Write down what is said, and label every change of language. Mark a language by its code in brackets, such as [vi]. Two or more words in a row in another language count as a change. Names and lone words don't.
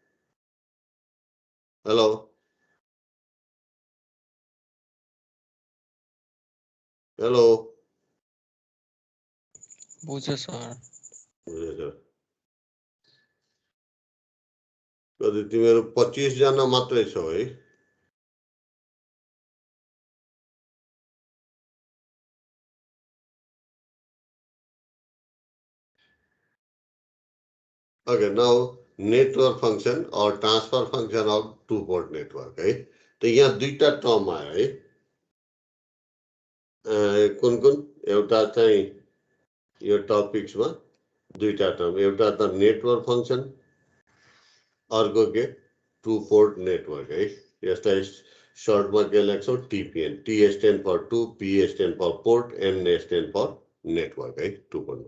[en] hello hello [ne] बुझ्यो सर। कति तिमीहरू 25 जना मात्रै छौ है? [en] Okay, now network function or transfer function of two-port network है। [ne] तो यहाँ दुईटा टर्म आयो है कुन कुन एउटा चाहिँ यो टपिक्समा दुईटा टर्म एउटा त [en] network function [ne] अर्को के [en] two port network [ne] है। यसलाई सर्टमा के लेख्छौँ टिपिएन [en] T stand for two P stand for port N stand for network [ne] है [en] two port.